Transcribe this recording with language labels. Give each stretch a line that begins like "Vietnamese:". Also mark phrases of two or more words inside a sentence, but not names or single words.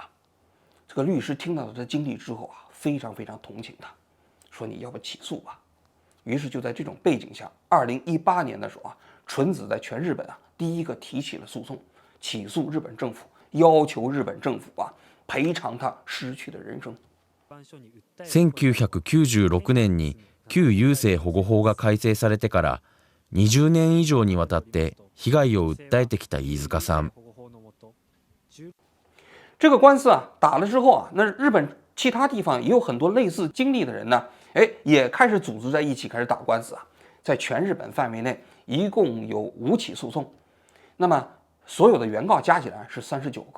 Chinese: 这个律师听到他的经历之后啊，非常非常同情他，说你要不起诉吧。于是就在这种背景下，2018年的时候啊，纯子在全日本啊第一个提起了诉讼，起诉日本政府，要求日本政府啊赔偿他失去的人生。
Japanese: 1996年に旧優生保護法が改正されてから20年以上にわたって被害を訴えてきた飯塚さん。
Chinese: 这个官司啊打了之后啊，那日本其他地方也有很多类似经历的人呢，也开始组织在一起开始打官司啊。在全日本范围内，一共有5起诉讼，那么所有的原告加起来是39个。